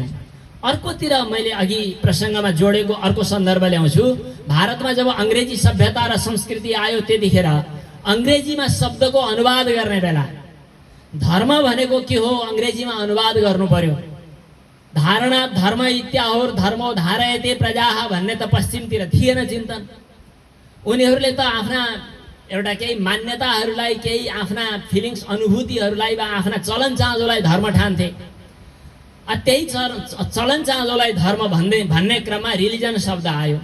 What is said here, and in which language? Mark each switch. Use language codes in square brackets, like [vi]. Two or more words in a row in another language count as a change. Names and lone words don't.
[ne] अर्कोतिर मैले अघि प्रसङ्गमा जोडेको अर्को सन्दर्भ ल्याउँछु। भारतमा जब अङ्ग्रेजी सभ्यता र संस्कृति आयो त्यतिखेर अङ्ग्रेजीमा शब्दको अनुवाद गर्ने बेला धर्म भनेको के हो अङ्ग्रेजीमा अनुवाद गर्नु पर्यो। [sa] धारणा धर्म इत्याहोर धर्मो धारयते प्रजाः [ne] भन्ने त पश्चिमतिर थिएन चिन्तन। उनीहरूले त आफ्ना एउटा केही मान्यताहरूलाई, केही आफ्ना फिलिङ्स अनुभूतिहरूलाई वा आफ्ना चलन चाँजोलाई धर्म ठान्थे। त्यही चलन चाँजोलाई धर्म भन्ने क्रममा रिलिजन शब्द आयो।